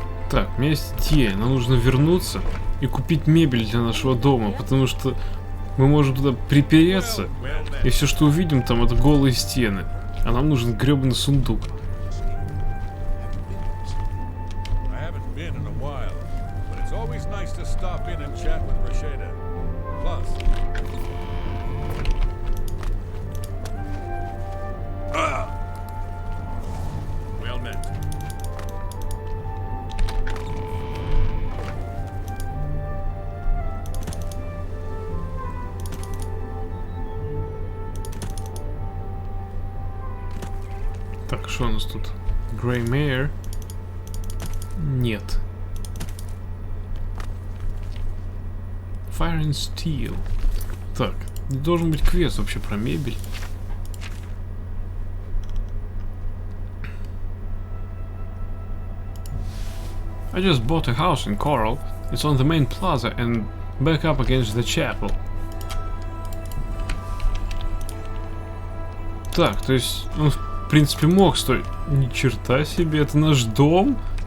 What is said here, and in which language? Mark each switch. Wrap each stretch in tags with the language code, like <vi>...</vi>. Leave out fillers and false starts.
<ru>Так, у меня есть идея. Нам нужно вернуться и купить мебель для нашего дома, потому что мы можем туда припереться, и все, что увидим там, это голые стены. А нам нужен гребаный сундук.</ru> <en>I haven't been in a while, but it's always nice to stop in and chat with Rashida. Plus, well met.</en> <ru>Так, что у нас тут? Grey Mare? Нет.</ru> <en>Fire and Steel.</en> <ru>Так, должен быть квест вообще про мебель.</ru> <en>I just bought a house in Coral. It's on the main plaza and back up against the chapel.</en> <ru>Так, то есть он в принципе мог стоить. Ни черта себе, это наш дом?</ru>